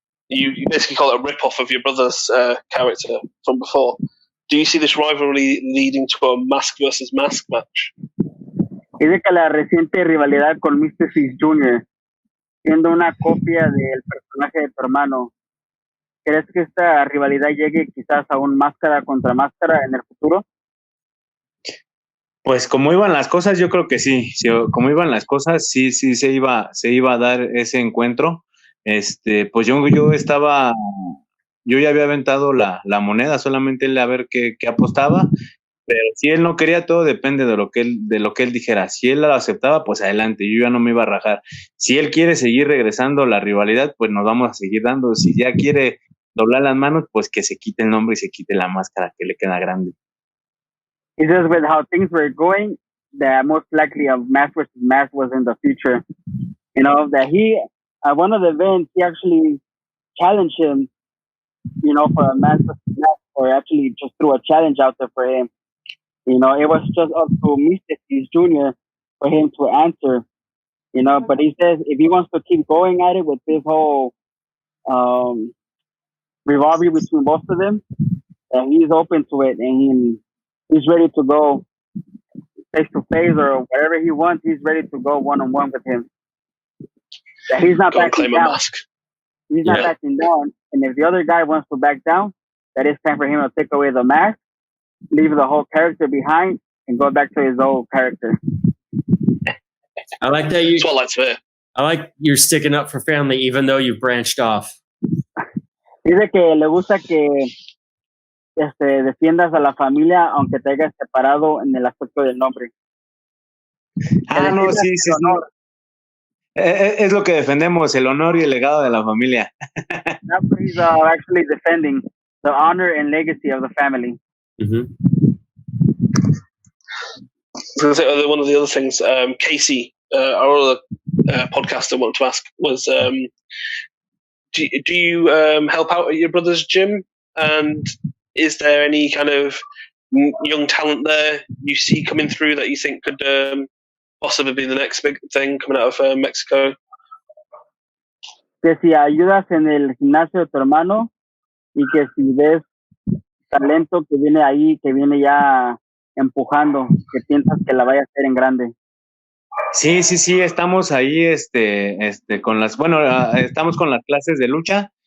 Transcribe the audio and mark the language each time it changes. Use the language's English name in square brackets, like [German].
[English] You basically call it a rip-off of your brother's character from before. Do you see this rivalry leading to a mask versus mask match? [Spanish] Dice que la reciente rivalidad con Mr. C. Jr., siendo una copia del personaje de tu hermano, ¿crees que esta rivalidad llegue quizás a un máscara contra máscara en el futuro? Pues como iban las cosas, yo creo que sí. Como iban las cosas, sí se iba a dar ese encuentro. Pues yo ya había aventado la moneda, solamente él a ver qué apostaba, pero si él no quería, todo depende de lo que él dijera. Si él lo aceptaba, pues adelante, yo ya no me iba a rajar. Si él quiere seguir regresando la rivalidad, pues nos vamos a seguir dando. Si ya quiere doblar las manos, pues que se quite el nombre y se quite la máscara que le queda grande. [English] It's just with how things were going, that most likely a mask versus mask was in the future. That he, at one of the events, he actually challenged him, for a mask versus mask, or actually just threw a challenge out there for him. It was just up to Mr. C. Jr. for him to answer, but he says if he wants to keep going at it with this whole rivalry between both of them, that he's open to it, and he's ready to go face to face or whatever he wants. He's ready to go one-on-one with him. That he's not backing down. He's not backing down. And if the other guy wants to back down, that it's time for him to take away the mask, leave the whole character behind, and go back to his old character. I like that I like you're sticking up for family even though you've branched off. [Spanish] Dice que le gusta que defiendas a la familia aunque te hayas separado en el aspecto del nombre. No, sí. Es lo que defendemos, el honor y el legado de la familia. [English] That's what he's actually defending, the honor and legacy of the family. Mm-hmm. So one of the other things, Casey, our other podcaster, wanted to ask was, do you help out at your brother's gym? And is there any kind of young talent there you see coming through that you think could possibly be the next big thing coming out of Mexico? [Spanish] Que si ayudas en el gimnasio de tu hermano y que si ves talento que viene ahí, que viene ya empujando, que piensas que la vaya a hacer en grande. Sí, estamos ahí estamos con las clases de lucha.